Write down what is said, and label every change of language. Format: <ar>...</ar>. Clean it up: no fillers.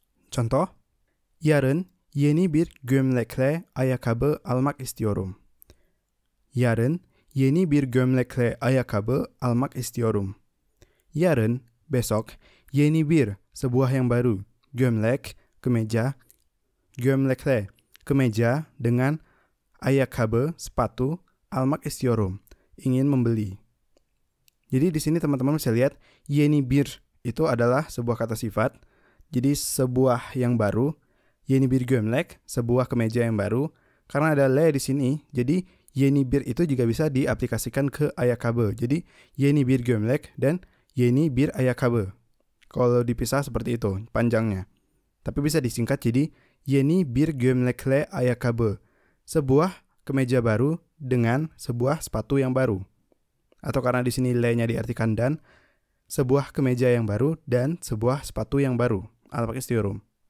<tr>Contoh, yarın yeni bir gömlekle ayakkabı almak istiyorum. Yarın yeni bir gömlekle ayakkabı almak istiyorum.</tr> <id>Yarın, besok, yeni bir, sebuah yang baru. Gömlek, kemeja. Gömlekle, kemeja dengan ayakkabı, sepatu, almak istiyorum, ingin membeli. Jadi di sini teman-teman bisa lihat, yeni bir itu adalah sebuah kata sifat. Jadi sebuah yang baru,</id> <tr>yeni bir gömlek,</tr> <id>sebuah kemeja yang baru. Karena ada le di sini, jadi yeni bir itu juga bisa diaplikasikan ke ayakkabı.</id> <tr>Jadi yeni bir gömlek dan yeni bir ayakkabı.</tr> <id>Kalau dipisah seperti itu panjangnya. Tapi bisa disingkat jadi</id> <tr>yeni bir gömlekle ayakkabı.</tr> <id>Sebuah kemeja baru dengan sebuah sepatu yang baru. Atau karena di sini le-nya diartikan dan, sebuah kemeja yang baru dan sebuah sepatu yang baru.</id> <tr>Almak istiyorum.</tr>